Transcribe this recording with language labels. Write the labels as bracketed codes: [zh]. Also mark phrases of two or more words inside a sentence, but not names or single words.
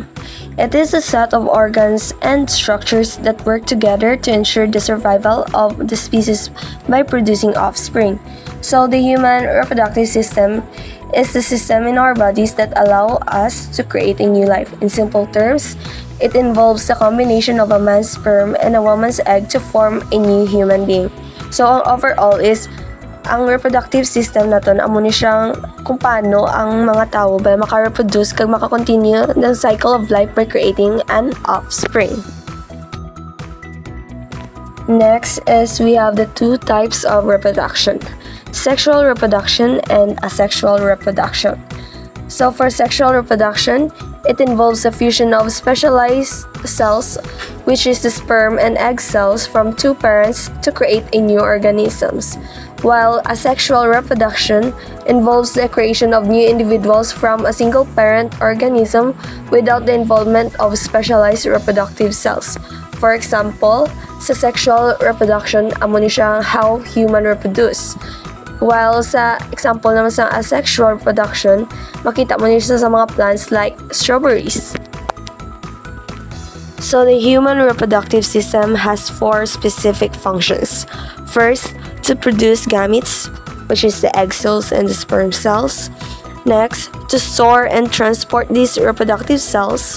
[en] It is a set of organs and structures that work together to ensure the survival of the species by producing offspring. So the human reproductive system is the system in our bodies that allow us to create a new life. In simple terms, it involves the combination of a man's sperm and a woman's egg to form a new human being. [hil] So ang [en] overall is [hil] ang [en] reproductive system [hil] naton amo ni siyang kung paano ang mga tao ba maka-reproduce kag [en] maka-continue the cycle of life by creating an offspring. Next is we have the two types of reproduction: sexual reproduction and asexual reproduction. So for sexual reproduction, it involves the fusion of specialized cells, which is the sperm and egg cells from two parents to create a new organisms. While asexual reproduction involves the creation of new individuals from a single parent organism without the involvement of specialized reproductive cells. For example, [hil] sa [en] sexual reproduction, [hil] amo ni siya [en] how human reproduce. [hil] While sa example naman sa [en] asexual reproduction, [hil] makita mo niya siya sa mga [en] plants like strawberries. So the human reproductive system has four specific functions. First, to produce gametes, which is the egg cells and the sperm cells. Next, to store and transport these reproductive cells.